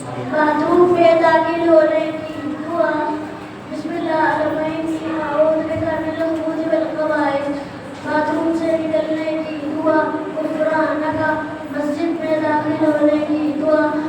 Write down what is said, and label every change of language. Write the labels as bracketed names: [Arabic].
[Urdu] باتوں میں داخل ہونے کی دعا. [Arabic] بسم اللہ الرحمن الرحیم. اعوذ بک من الخبث والخبائث. [Urdu] باتوں سے نکلنے کی دعا. [Arabic] غفرانک. [Urdu] مسجد میں داخل ہونے کی دعا.